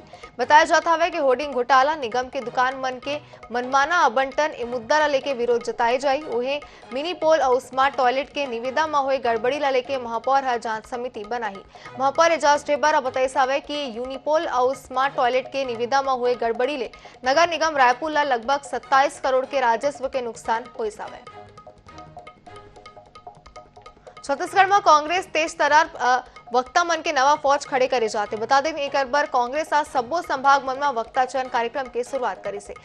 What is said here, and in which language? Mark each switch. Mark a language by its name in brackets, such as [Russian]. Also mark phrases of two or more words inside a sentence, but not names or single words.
[Chhattisgarhi] बताया जाता है कि होर्डिंग घोटाला निगम के दुकान मन के मनमाना आवंटन मुद्दा लेके विरोध जताए जाये। [English] mini pole [Chhattisgarhi] और [English] smart toilet [Chhattisgarhi] के निविदा में हुए गड़बड़ी ला लेके महापौर हर जांच समिति बनाई। महापौर एजाज ढेबर बताई सावे कि यूनिपोल और [English] smart toilet [Chhattisgarhi] के निविदा में हुए गड़बड़ी ले नगर निगम रायपुर ला लगभग 27 करोड़ के राजस्व के नुकसान हुए सावे। छत्तीसगढ़ में कांग्रेस तेज तरार वक्ता मन के नवा फौज खड़े करे जाते। बता दें एक बार कांग्रेस आज सब्बो संभाग मन में वक्ता चयन कार्यक्रम की शुरुआत करी से।